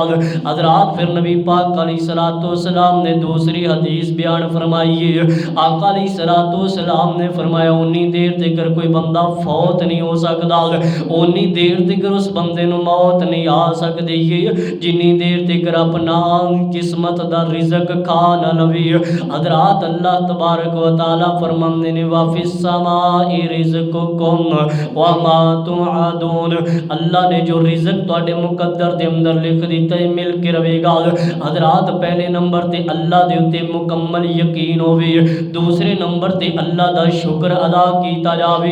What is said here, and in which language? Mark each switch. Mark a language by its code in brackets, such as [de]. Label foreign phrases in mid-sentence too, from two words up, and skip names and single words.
[ur] حضرات پھر نبی پاک [ar] عليه الصلاة والسلام [ur] نے دوسری حدیث بیان فرمائی ہے. [pa] आका [ar] عليه الصلاة والسلام [pa] نے فرمایا انی دیر تک کوئی بندہ فوت نہیں ہو سکتا، انی دیر تک اس بندے نوں موت نہیں آ سکتی ہے جنی دیر تک اپنا قسمت دا رزق کھا نہ لوے. حضرات اللہ [ar] تبارك وتعالى [pa] فرماندے نے [ar] وفي السماء رزقكم وما توعدون, [pa] اللہ نے جو رزق تہاڈے مقدر دے اندر لکھ دتا ہے مل کے رہے گا. حضرات پہلے نمبر تے اللہ دے اتے مکمل یقین ہووے، دوسرے نمبر تے اللہ دا شکر ادا کیا جاوے.